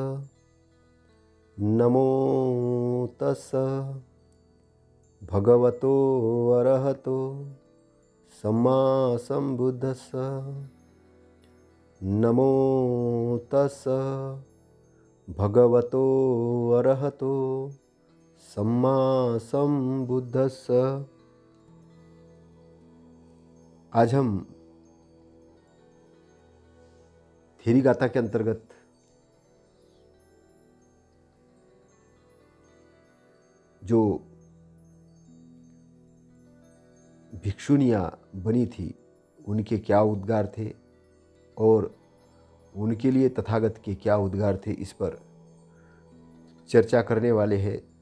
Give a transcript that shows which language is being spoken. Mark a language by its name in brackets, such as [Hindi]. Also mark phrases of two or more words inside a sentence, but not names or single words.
[Pali] नमो तस्स भगवतो अरहतो सम्मा सम्बुद्धस्स। नमो तस्स भगवतो अरहतो सम्मा सम्बुद्धस्स। [Hindi] आज हम थेरी गाथा के अंतर्गत जो भिक्षुनियाँ बनी थी उनके क्या उद्गार थे और उनके लिए तथागत के क्या उद्गार थे, इस पर चर्चा करने वाले हैं।